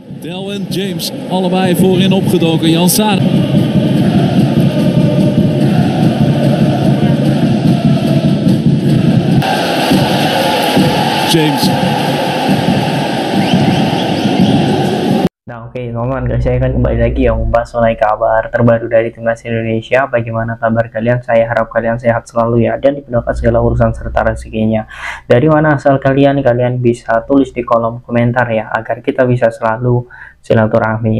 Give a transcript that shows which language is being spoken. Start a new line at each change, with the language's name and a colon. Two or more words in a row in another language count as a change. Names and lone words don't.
Dutch: Del en James, allebei voorin opgedoken. Jan Saar. James.
Indonesian: Nah oke teman-teman, saya akan kembali lagi yang membahas mengenai kabar terbaru dari timnas Indonesia. Bagaimana kabar kalian? Saya harap kalian sehat selalu ya, dan dimudahkan segala urusan serta rezekinya. Dari mana asal kalian bisa tulis di kolom komentar ya, agar kita bisa selalu silaturahmi.